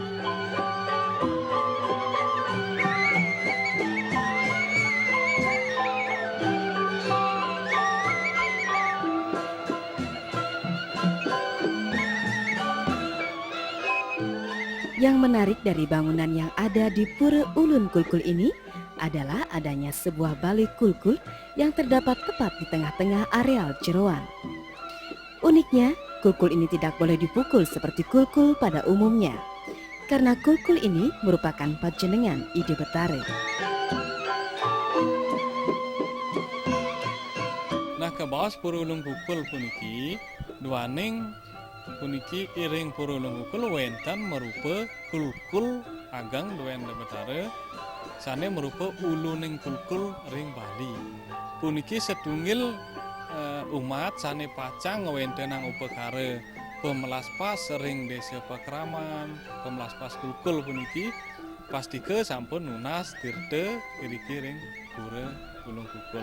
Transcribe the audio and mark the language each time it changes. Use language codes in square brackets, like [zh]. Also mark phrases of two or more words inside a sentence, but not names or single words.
[id] Yang menarik dari bangunan yang ada di Pura Ulun Kulkul ini adalah adanya sebuah balik kulkul yang terdapat tepat di tengah-tengah areal jeroan. Uniknya, kulkul ini tidak boleh dipukul seperti kulkul pada umumnya, karena kulkul ini merupakan [ban] panjenengan Ide Betare. [id] Nah, ke bawah [ban] Pura Ulun Kulkul puniki, duaning puniki iring Pura Ulun Kulkul wenten merupa kulkul agang duen Betare. Sane merupa uluning kulkul ring Bali. Puniki setunggal umat sane pacang ngewenten nang upakara pemelaspas ring desa Pakraman, pemelaspas kulkul puniki pastike sampun nunas tirte iriki ring pura Ulung Kukul.